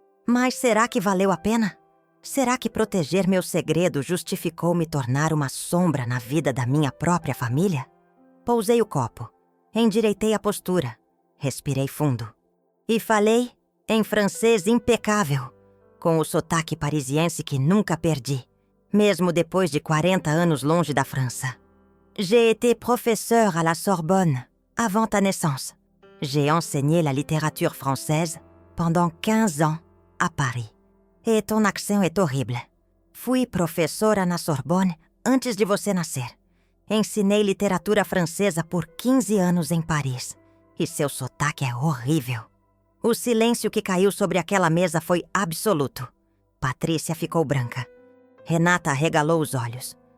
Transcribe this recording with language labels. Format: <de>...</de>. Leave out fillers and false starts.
<pt>Mas será que valeu a pena? Será que proteger meu segredo justificou me tornar uma sombra na vida da minha própria família? Pousei o copo, endireitei a postura, respirei fundo. E falei, em francês impecável, com o sotaque parisiense que nunca perdi, mesmo depois de 40 anos longe da França.</pt> <fr>J'ai été professeur à la Sorbonne avant ta naissance. J'ai enseigné la littérature française pendant 15 ans à Paris. Et ton accent est horrible.</fr> <pt>Fui professora na Sorbonne antes de você nascer. Ensinei literatura francesa por 15 anos em Paris. E seu sotaque é horrível. O silêncio que caiu sobre aquela mesa foi absoluto. Patrícia ficou branca. Renata arregalou os olhos.</pt>